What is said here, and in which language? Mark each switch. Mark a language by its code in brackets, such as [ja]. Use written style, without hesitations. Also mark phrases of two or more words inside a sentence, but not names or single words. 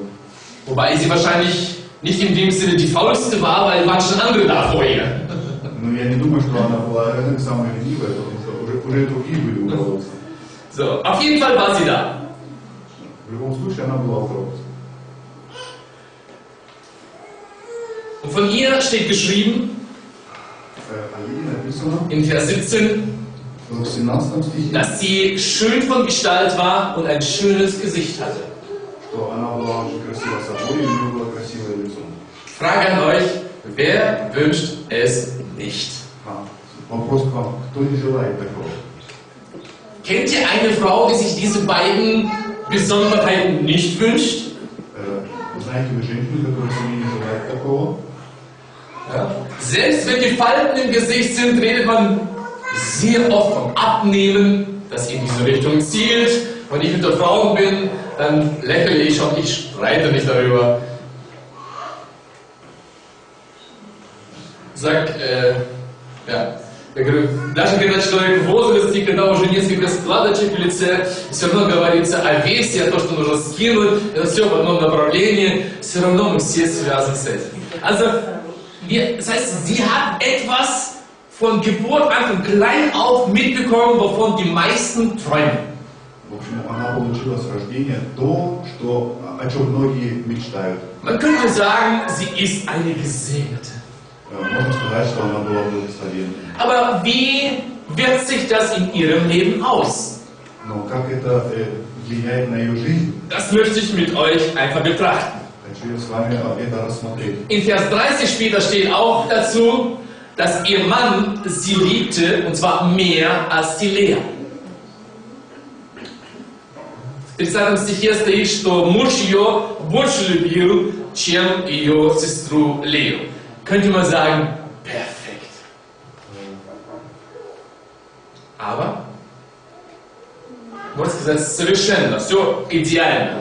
[de] Wobei sie wahrscheinlich nicht in dem Sinne die faulste war, weil waren schon andere da vor ihr. [ru] Но я не думаю, что она была самая ленивая, потому что уже другие были у колодца. [de] So, auf jeden Fall war sie da. [ru] В любом случае, она была у колодца. [de] Und von ihr steht geschrieben, in Vers 17, [ru] в 17 стихе, [de] dass sie schön von Gestalt war und ein schönes Gesicht hatte. [ru] что она была очень красива собой, и у нее было красивое лицо. [de] Frage an euch, wer wünscht es nicht? [ru] Вопрос к вам, кто не желает такого? [de] Kennt ihr eine Frau, die sich diese beiden Besonderheiten nicht wünscht? [ru] Знаете вы женщину, которая себе не желает такого? [de] Ja. Selbst wenn die Falten im Gesicht sind, redet man sehr oft vom Abnehmen, das in diese Richtung zielt. Wenn ich unter Frauen bin, dann lächle ich und ich streite nicht darüber. [ru] Я говорю, даже когда человек в возрасте, когда уже несколько складочек в лице, все равно говорится о весе, о том, что нужно скинуть, это все в одном направлении, все равно мы все связаны с этим. [de] Also, das heißt, sie hat etwas von Geburt an, von klein auf mitbekommen, wovon die meisten träumen. [ru] В общем, она получила с рождения то, о чем многие мечтают. [de] Man könnte sagen, sie ist eine Gesegnete. [ru] Можно сказать, что она была благословенной. [de] Aber wie wirkt sich das in ihrem Leben aus? [ru] Но как это влияет на ее жизнь? [de] Das möchte ich mit euch einfach betrachten. [ru] Хочу я с вами это рассмотреть. [de] In Vers 30 später steht auch dazu, dass ihr Mann sie liebte, und zwar mehr als die Lea. [ru] В 30 стихе стоит, что муж ее больше любил, чем ее сестру Лею. [de] Könnte man sagen, perfekt. Aber, [ru] можно сказать, совершенно, все идеально.